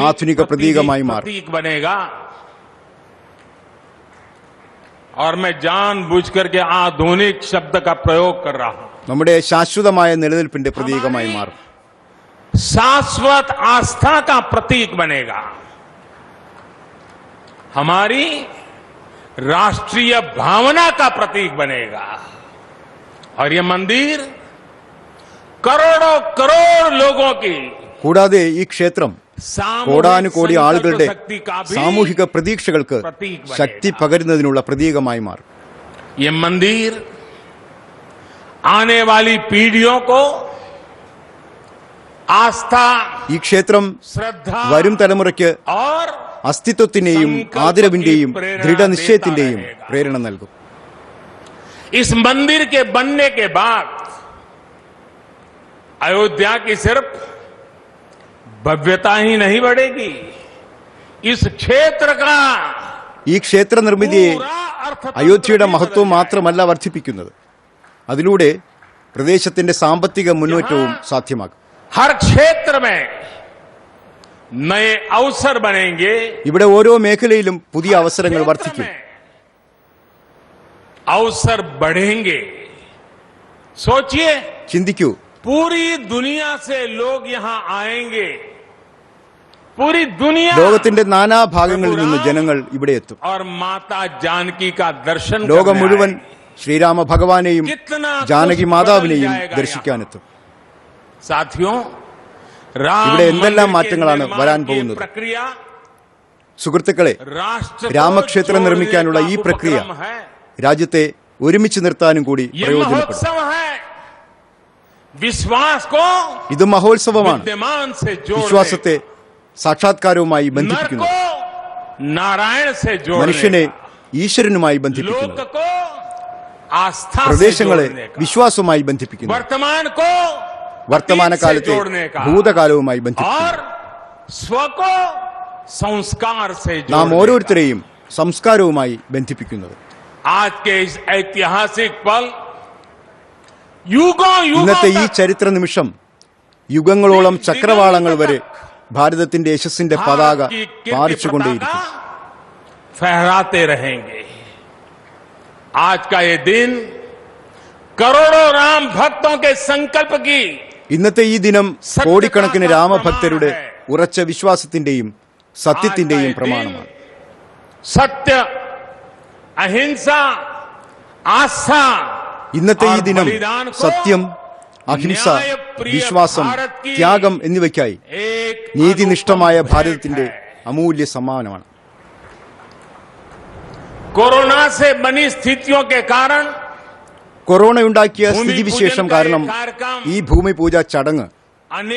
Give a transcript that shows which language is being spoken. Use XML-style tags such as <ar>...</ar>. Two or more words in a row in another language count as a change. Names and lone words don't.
<ml>ആധുനിക പ്രതീകമായി മാറും.</ml> <hi>प्रतीक बनेगा. और मैं जानबूझ करके आधुनिक शब्द का प्रयोग कर रहा हूं.</hi> <ml>നമ്മുടെ ശാശ്വതമായ നിലനിൽപ്പിന്റെ പ്രതീകമായി മാറും.</ml> <hi>शाश्वत आस्था का प्रतीक बनेगा. हमारी राष्ट्रीय भावना का प्रतीक बनेगा. और ये मंदिर करोड़ों करोड़ लोगों की</hi> <ml>കൂടാതെ ഈ ക്ഷേത്രം</ml> <hi>सामूहिक</hi> <ml>കോടാനുകോടി</ml> <hi>संकल्प</hi> <ml>ആളുകളുടെ</ml> <hi>शक्ति का भी</hi> <ml>സാമൂഹിക പ്രതീക്ഷകൾക്ക്</ml> <hi>प्रतीक बनेगा.</hi> <ml>ശക്തി പകരുന്നതിനുള്ള പ്രതീകമായി മാറും.</ml> <hi>ये मंदिर आने वाली पीढ़ियों को आस्था,</hi> <ml>ഈ ക്ഷേത്രം</ml> <hi>श्रद्धा</hi> <ml>വരും തലമുറയ്ക്ക്</ml> <hi>और</hi> <ml>അസ്തിത്വത്തിന്റെയും ആദരവിന്റെയും ദൃഢനിശ്ചയത്തിന്റെയും പ്രേരണ നൽകും.</ml> <hi>इस मंदिर के बनने के बाद अयोध्या की सिर्फ भव्यता ही नहीं बढ़ेगी, इस क्षेत्र का</hi> <ml>ഈ ക്ഷേത്ര നിർമ്മിതിയെ</ml> <hi>पूरा अर्थतंत्र</hi> <ml>അയോധ്യയുടെ</ml> <hi>भी</hi> <ml>മഹത്വം</ml> <hi>बदल</hi> <ml>മാത്രമല്ല വർദ്ധിപ്പിക്കുന്നത്, അതിലൂടെ പ്രദേശത്തിന്റെ സാമ്പത്തിക മുന്നേറ്റവും സാധ്യമാകും.</ml> <hi>हर क्षेत्र में नए अवसर बनेंगे.</hi> <ml>ഇവിടെ ഓരോ മേഖലയിലും പുതിയ അവസരങ്ങൾ വർദ്ധിക്കും.</ml> <hi>अवसर बढ़ेंगे. सोचिए,</hi> <ml>ചിന്തിക്കൂ,</ml> <hi>पूरी दुनिया से लोग यहां आएंगे. पूरी दुनिया</hi> <ml>ലോകത്തിന്റെ നാനാഭാഗങ്ങളിൽ നിന്ന് ജനങ്ങൾ ഇവിടെ എത്തും.</ml> <hi>और माता जानकी का दर्शन</hi> <ml>ലോകം</ml> <hi>करने</hi> <ml>മുഴുവൻ</ml> <hi>आएंगे.</hi> <ml>ശ്രീരാമ ഭഗവാനെയും</ml> <hi>कितना</hi> <ml>ജാനകി</ml> <hi>कुछ</hi> <ml>മാതാവിനെയും</ml> <hi>बदल जाएगा</hi> <ml>ദർശിക്കാനെത്തും.</ml> <hi>यहाँ. साथियों, राम</hi> <ml>ഇവിടെ എന്തെല്ലാം</ml> <hi>मंदिर के</hi> <ml>മാറ്റങ്ങളാണ്</ml> <hi>निर्माण</hi> <ml>വരാൻ</ml> <hi>की</hi> <ml>പോകുന്നത്?</ml> <hi>प्रक्रिया</hi> <ml>സുഹൃത്തുക്കളെ,</ml> <hi>राष्ट्र को</hi> <ml>രാമക്ഷേത്രം</ml> <hi>जोड़ने</hi> <ml>നിർമ്മിക്കാനുള്ള</ml> <hi>का</hi> <ml>ഈ പ്രക്രിയ</ml> <hi>उपक्रम है.</hi> <ml>രാജ്യത്തെ ഒരുമിച്ച് നിർത്താനും കൂടി</ml> <hi>ये</hi> <ml>പ്രയോജനപ്പെടും.</ml> <hi>महोत्सव है. विश्वास को</hi> <ml>ഇത് മഹോത്സവമാണ്.</ml> <hi>विद्यमान से जोड़ने</hi> <ml>വിശ്വാസത്തെ സാക്ഷാത്കാരവുമായി</ml> <hi>नर</hi> <ml>ബന്ധിപ്പിക്കുന്നു.</ml> <hi>को नारायण से</hi> <ml>മനുഷ്യനെ</ml> <hi>जोड़ने</hi> <ml>ഈശ്വരനുമായി</ml> <hi>लोक</hi> <ml>ബന്ധിപ്പിക്കുന്നു.</ml> <hi>को आस्था से</hi> <ml>പ്രദേശങ്ങളെ</ml> <hi>जोड़ने का,</hi> <ml>വിശ്വാസവുമായി ബന്ധിപ്പിക്കുന്നു.</ml> <hi>वर्तमान को</hi> <ml>വർത്തമാനകാലത്തെ</ml> <hi>अतीत से जोड़ने का</hi> <ml>ഭൂതകാലവുമായി</ml> <hi>और</hi> <ml>ബന്ധിപ്പിക്കുന്നു.</ml> <hi>स्व को संस्कार से</hi> <ml>നാം</ml> <hi>जोड़ने</hi> <ml>ഓരോരുത്തരെയും സംസ്കാരവുമായി ബന്ധിപ്പിക്കുന്നത്.</ml> <hi>का। आज के इस ऐतिहासिक पल युगों</hi> <ml>ഇന്നത്തെ ഈ</ml> <hi>युगों तक</hi> <ml>ചരിത്ര നിമിഷം യുഗങ്ങളോളം ചക്രവാളങ്ങൾ വരെ ഭാരതത്തിന്റെ യശസ്സിന്റെ പതാക</ml> <hi>भारत की कीर्ति</hi> <ml>പാറിച്ചുകൊണ്ടേയിരിക്കും.</ml> <hi>पताका फहराते रहेंगे. आज का ये दिन करोड़ों राम भक्तों के संकल्प की</hi> <ml>ഇന്നത്തെ ഈ ദിനം കോടിക്കണക്കിന് രാമഭക്തരുടെ ഉറച്ച വിശ്വാസത്തിന്റെയും സത്യത്തിന്റെയും പ്രമാണമാണ്.</ml> <hi>सत्य, अहिंसा, आस्था</hi> <ml>ഇന്നത്തെ ഈ</ml> <hi>और</hi> <ml>ദിനം</ml> <hi>बलिदान को</hi> <ml>സത്യം, അഹിംസ,</ml> <hi>न्यायप्रिय</hi> <ml>വിശ്വാസം,</ml> <hi>भारत की</hi> <ml>ത്യാഗം എന്നിവയ്ക്കായി</ml> <hi>एक</hi> <ml>നീതിനിഷ്ഠമായ</ml> <hi>अनुपम</hi> <ml>ഭാരതത്തിന്റെ</ml> <hi>भेंट है.</hi> <ml>അമൂല്യ സമ്മാനമാണ്. कोरोना से बनी स्थितियों के कारण കൊറോണയുണ്ടാക്കിയ ഭൂമി സ്ഥിതിവിശേഷം പൂജൻ കാരണം</ml> <hi>कार्यक्रम</hi> <ml>ഈ ഭൂമി പൂജ ചടങ്ങ്</ml> <hi>अनेक</hi>